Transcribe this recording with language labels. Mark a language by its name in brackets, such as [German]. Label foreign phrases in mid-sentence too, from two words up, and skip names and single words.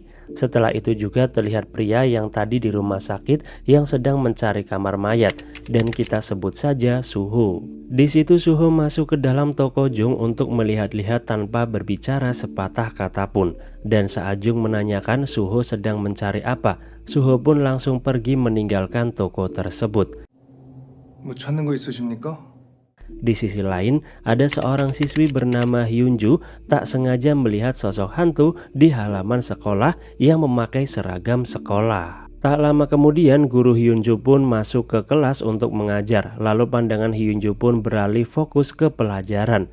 [Indonesian] Setelah itu juga terlihat pria yang tadi di rumah sakit yang sedang mencari kamar mayat, dan kita sebut saja Suho. Di situ Suho masuk ke dalam toko Jung untuk melihat-lihat tanpa berbicara sepatah kata pun. Dan saat Jung menanyakan Suho sedang mencari apa, Suho pun langsung pergi meninggalkan toko tersebut. [Korean] 뭐 찾는 거 있으십니까? [Indonesian] Di sisi lain, ada seorang siswi bernama Hyunju tak sengaja melihat sosok hantu di halaman sekolah yang memakai seragam sekolah. Tak lama kemudian guru Hyunju pun masuk ke kelas untuk mengajar. Lalu pandangan Hyunju pun beralih fokus ke pelajaran.